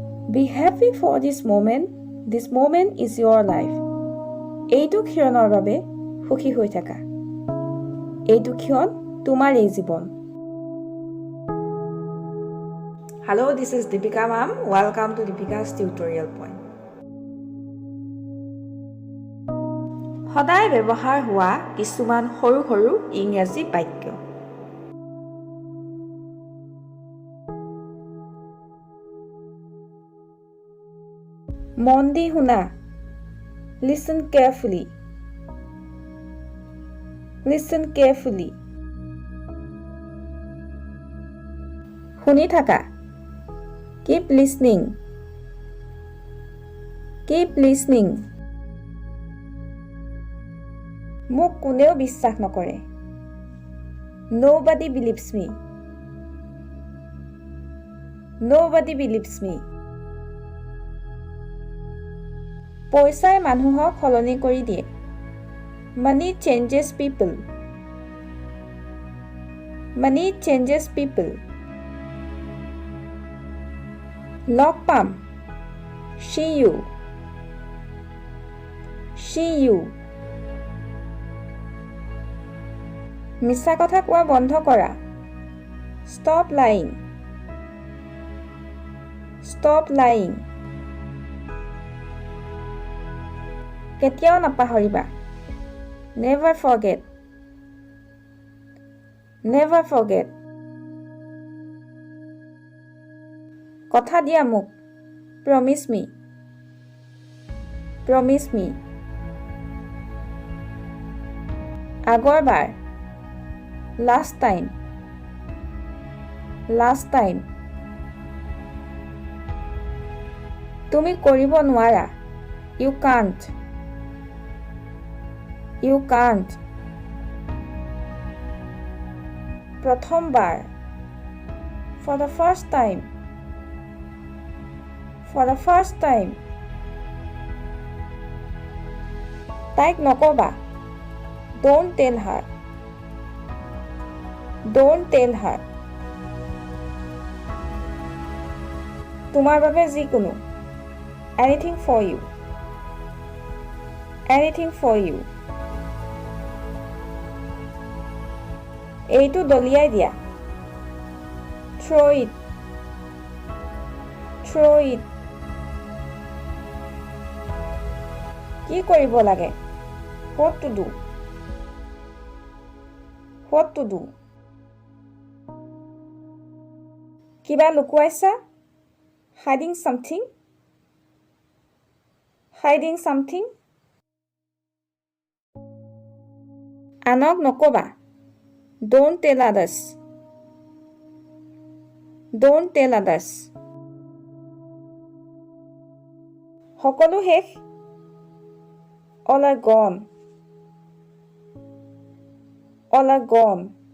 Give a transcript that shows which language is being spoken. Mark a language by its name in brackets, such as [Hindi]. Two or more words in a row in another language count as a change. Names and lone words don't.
[English] Be happy for this moment. This moment is your life. [Assamese] এইটো ক্ষণৰ বাবে সুখী হৈ থাকা। এইটো ক্ষণ তোমাৰ এই জীৱন। [English] Hello, this is Dipika ma'am. Welcome to Dipika's tutorial point. [Assamese] সদায় ব্যৱহাৰ হোৱা কিছুমান সৰু সৰু ইংৰাজী বাক্য। মন দি শুনা। [English] Listen carefully. Listen carefully. [Assamese] শুনি থাকা। [English] Keep listening. Keep listening. [Assamese] মোক কোনেও বিশ্বাস নকৰে। [English] Nobody believes me. Nobody believes me. [Assamese] পইচাই মানুহক সলনি কৰি দিয়ে। [English] Money changes people. Money changes people. [Assamese] লগ পাম। [English] See you. See you. [Assamese] মিছা কথা কোৱা বন্ধ কৰা। [English] Stop lying. Stop lying. [Assamese] কেতিয়াও নাপাহৰিবা। [English] Never forget. Never forget. [Assamese] কথা দিয়া মোক। [English] Promise me. Promise me. [Assamese] আগৰবাৰ। [English] Last time. Last time. [Assamese] তুমি কৰিব নোৱাৰা। [English] You can't. You can't. [Assamese] প্ৰথমবাৰ। [English] For the first time. For the first time. [Assamese] তাইক নকবা। [English] Don't tell her. Don't tell her. [Assamese] তোমাৰ বাবে যিকোনো। [English] Anything for you. Anything for you. [Assamese] এইটো দলিয়াই দিয়া। [English] Throw it. Throw it. [Assamese] কি কৰিব লাগে? [English] What to do. What to do. [Assamese] কিবা লুকুৱাইছা? [English] Hiding something. Hiding something. [Assamese] আনক নকবা। [English] Don't tell others. Don't tell others. [Assamese] সকলো শেষ। [English] All are gone. All are gone.